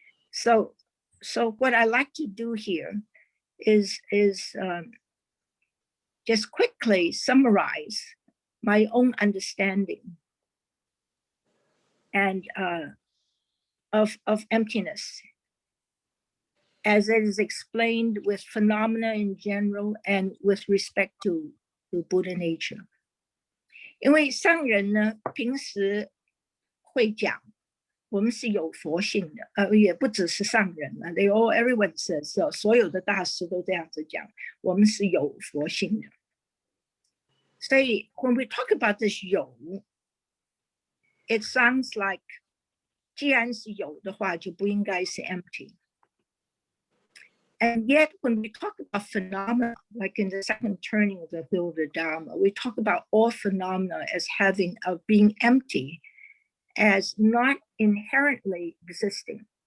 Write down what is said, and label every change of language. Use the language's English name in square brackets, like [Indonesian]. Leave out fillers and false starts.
[English] So what I like to do here is just quickly summarize my own understanding and of emptiness as it is explained with phenomena in general and with respect to Buddha nature. [Chinese] 因为上人呢，平时会讲我们是有佛性的，也不只是上人了 [English] everyone says so， [Chinese] 所有的大师都这样子讲，我们是有佛性的。所以 [English] when we talk about this [Chinese] 有 [English] it sounds like [Chinese] 既然是有的话，就不应该是 empty。 [English] And yet, when we talk about phenomena, like in the second turning of the wheel of the Dharma, we talk about all phenomena as being empty, as not inherently existing.